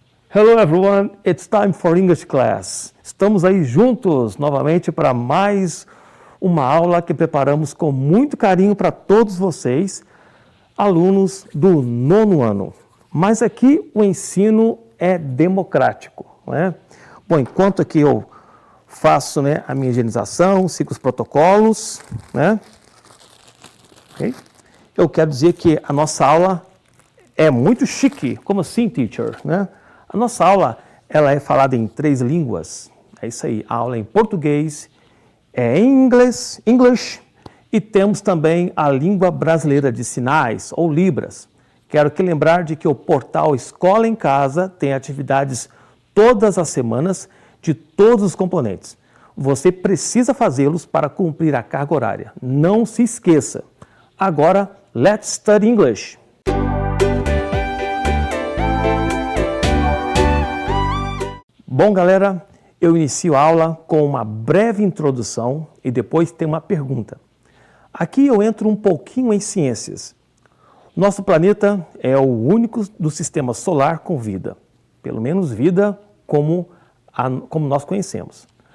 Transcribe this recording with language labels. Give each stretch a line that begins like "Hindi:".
English: Hello everyone, it's time for English class.
Portuguese: Estamos aí juntos novamente para mais uma aula que preparamos com muito carinho para todos vocês, alunos do 9º ano. Mas aqui o ensino é democrático, não é? Bom, enquanto aqui eu faço, né, a minha higienização, sigo os protocolos, né? Okay? Eu quero dizer que a nossa aula é muito chique. Como assim, teacher? Né? A nossa aula ela é falada em 3 línguas. É isso aí. A aula é em português, é em inglês, English, e temos também a língua brasileira de sinais, ou Libras. Quero que lembrar de que o portal Escola em Casa tem atividades todas as semanas de todos os componentes. Você precisa fazê-los para cumprir a carga horária. Não se esqueça. Agora,
English: let's study English.
Portuguese: Bom, galera, eu inicio a aula com uma breve introdução e depois tem uma pergunta. Aqui eu entro um pouquinho em ciências. Nosso planeta é o único do sistema solar com vida, pelo menos vida como nós conhecemos.